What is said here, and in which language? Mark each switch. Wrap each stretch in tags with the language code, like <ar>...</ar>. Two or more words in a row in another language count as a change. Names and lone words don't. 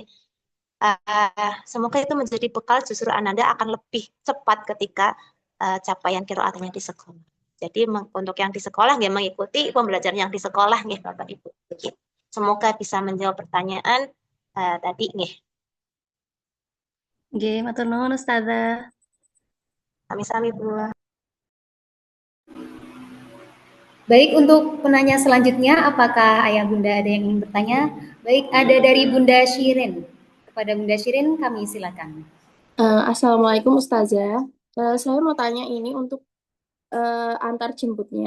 <id>Semoga itu menjadi bekal, justru Ananda akan lebih cepat ketika capaian qiraatnya di sekolah. Jadi untuk yang di sekolah nggih mengikuti pembelajaran yang di sekolah nggih Bapak Ibu. Begitu. Semoga bisa menjawab pertanyaan tadi nggih.</id> <jv>Nggih, matur nuwun Ustazah. Sami-sami Bu.</jv> <id>Baik, untuk penanya selanjutnya, apakah Ayah Bunda ada yang ingin bertanya? Baik, ada dari Bunda Shirin. Kepada Bunda Shirin, kami silakan. Assalamualaikum Ustazah. Saya mau tanya ini untuk antar jemputnya.</id>